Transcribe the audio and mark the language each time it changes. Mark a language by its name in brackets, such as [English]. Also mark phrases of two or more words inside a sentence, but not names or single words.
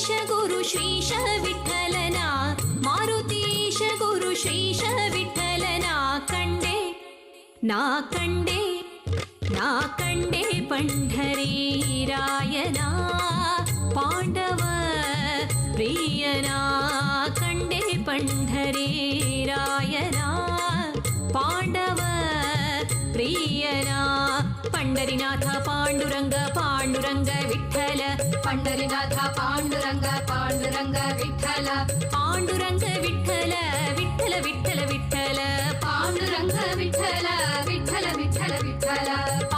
[Kannada] ಗುರು ಶ್ರೀಶ ವಿಠಲನ ಮಾರುತೀಶ ಗುರು ಶ್ರೀಶ ವಿಠಲನ ಕಂಡೆ ನಾ ಕಂಡೆ ನಾ ಕಂಡೆ ಪಂಢರೀರಾಯನ ಪಾಂಡವ ಪ್ರಿಯನ ಕಂಡೆ ಪಂಢರೀರಾಯನ ಪಾಂಡವ ಪ್ರಿಯನ [Marathi] पंडरीनाथ पांडुरंग पांडुरंग विठ्ठल पंडरीनाथ पांडुरंग पांडुरंग विठ्ठल पांडुरंग विठ्ठल विठ्ठल विठ्ठल विठ्ठल पांडुरंग विठ्ठल विठ्ठल विठ्ठल विठ्ठल